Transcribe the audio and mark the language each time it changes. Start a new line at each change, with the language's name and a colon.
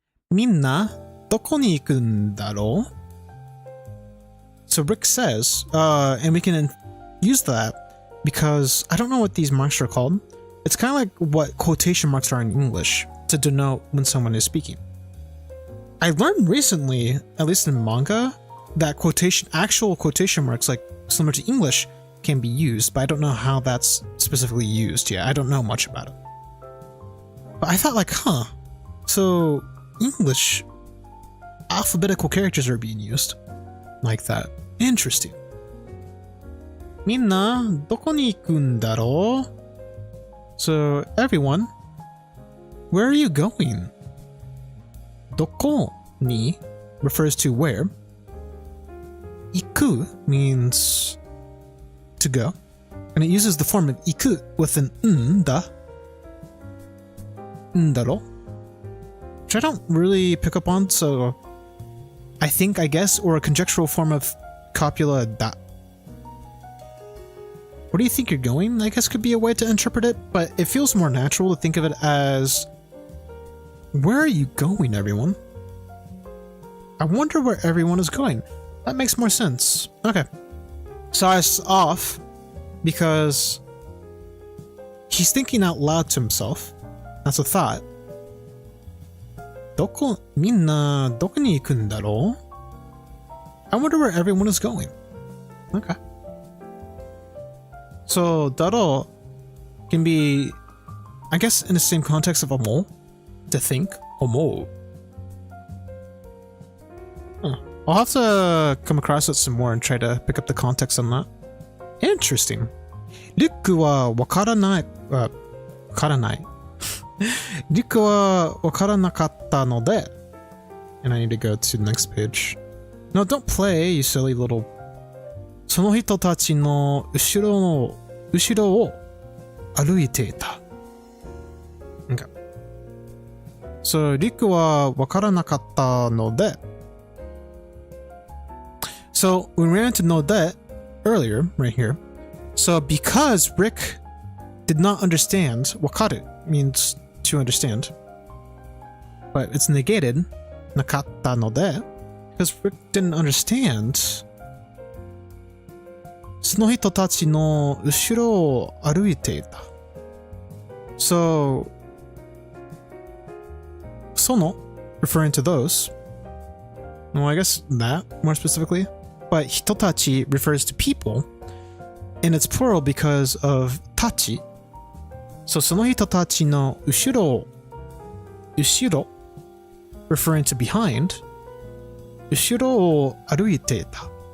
Japanese: みんな、どこに行くんだろう?
English: So Rick says, and we can use that because I don't know what these marks are called. It's kind of like what quotation marks are in English to denote when someone is speaking. I learned recently, at least in manga, that actual quotation marks, like similar to English, can be used, but I don't know how that's specifically used yet. I don't know much about it. But I thought like, so English alphabetical characters are being used like that. Interesting.
Japanese: みんな、どこに行くんだろう?
English: So, everyone, where are you going? どこに refers to where. 行く means to go. And it uses the form of 行く with an んだ.
Japanese: んだろ?
English: Which I don't really pick up on, so I guess, or a conjectural form of copula da. Where do you think you're going? I guess could be a way to interpret it, but it feels more natural to think of it as, where are you going, everyone? I wonder where everyone is going. That makes more sense. Okay. So I was off because he's thinking out loud to himself. That's a thought.
Japanese: みんなどこに行くんだろう?
English: I wonder where everyone is going. Okay. So, だろう can be, I guess, in the same context of 思う to think, 思う. I'll have to come across it some more and try to pick up the context on that. Interesting.
Japanese: リュックはわからない。わからない。リュックはわからなかったので
English: and I need to go to the next page. No, don't play, you silly little.
Japanese: その人たちの後ろを歩いていた。
English: Okay. So,
Japanese: リュックはわからなかったので
English: So, we ran into no de earlier, right here. So, because Rick did not understand, wakaru means to understand. But it's negated, nakatta no de, because Rick didn't understand.
Japanese: その人たちの後ろを歩いていた。
English: So, その referring to those. Well, I guess that more specifically. But 人たち refers to people, and it's plural because of たち. So
Japanese: その人たちの後ろ
English: referring to behind,
Japanese: 後ろを歩いていた.